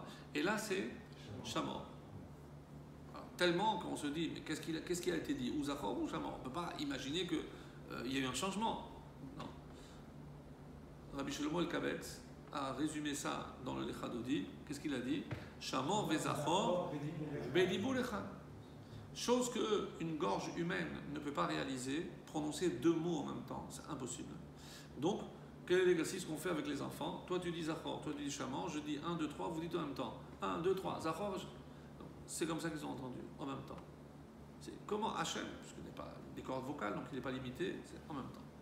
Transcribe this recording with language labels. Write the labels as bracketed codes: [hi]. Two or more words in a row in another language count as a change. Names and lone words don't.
[fr] Et là, c'est Shamor. Tellement qu'on se dit, mais qu'est-ce qui a été dit? Ou Zachor ou Shamor? On ne peut pas imaginer qu'il y a eu un changement. Non. Rabbi Shlomo el-Kabetz a résumé ça dans le Lechadodi. Qu'est-ce qu'il a dit? [he] שמור וזכור בדיבור אחד. [fr] Chose qu'une gorge humaine ne peut pas réaliser, prononcer 2 mots en même temps, c'est impossible. Donc, quel est l'exercice qu'on fait avec les enfants? Toi tu dis Zachor, toi tu dis Chamor, je dis 1, 2, 3, vous dites en même temps. 1, 2, 3, Zachor. C'est comme ça qu'ils ont entendu, en même temps. C'est comment Hachem, puisqu'il n'est pas des cordes vocales, donc il n'est pas limité, c'est en même temps.